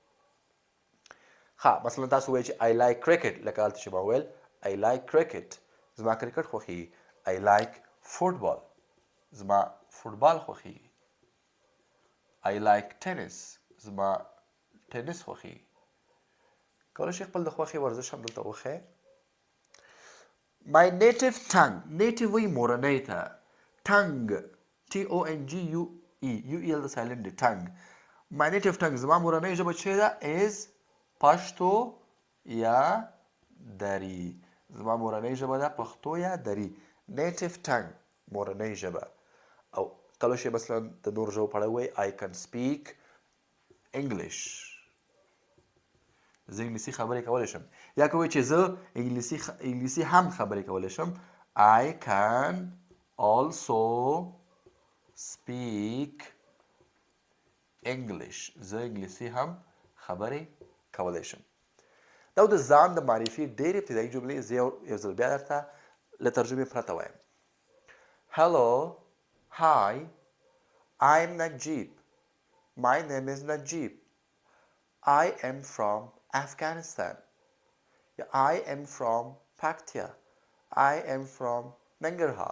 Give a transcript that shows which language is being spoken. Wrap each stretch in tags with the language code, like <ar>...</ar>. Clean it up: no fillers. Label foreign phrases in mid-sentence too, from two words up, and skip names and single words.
<ps>ښه مثلا تاسو وایئ چې</ps> <en>I like cricket</en> <ps>لکه هلته چې ما وویل</ps> <en>I like cricket.</en> <ps>زما کرکټ خوښیږي.</ps> <en>I like football.</en> <ps>زما فوټبال خوښیږي.</ps> <en>I like tennis.</en> <ps>زما ټینس خوښیږي. کولی شئ خپل د خوښې ورزش هم دلته وښایئ.</ps> <en>My native tongue. native</en> <ps>وایي مورنۍ ته.</ps> <en>tongue TONGUE UE</en> <ps>هلته سایلنټ دی.</ps> <en>tongue. My native tongue</en> <ps>زما مورنۍ ژبه چې ده is پښتو یا دري. زما مورنۍ ژبه ده پښتو یا دري.</ps> <en>native tongue</en> <ps>مورنۍ ژبه. او کولی شئ مثلا د نورو ژبو په اړه ووایئ</ps> <en>I can speak English.</en> <ps>زه انګلیسي خبرې کولی شم. یا که وایئ چې زه انګلیسي هم خبرې کولی شم</ps> <en>I can also speak English.</en> <ps>زه انګلیسي هم خبرې کولی شم. دا د ځان د معرفي ډېرې ابتدایي جملې زه یو ځل بیا درته له ترجمې پرته وایم.</ps> <en>Hello, hi, I'm Najib. My name is Najib. I am from Afghanistan. I am from Paktia. I am from Nangarhar.</en>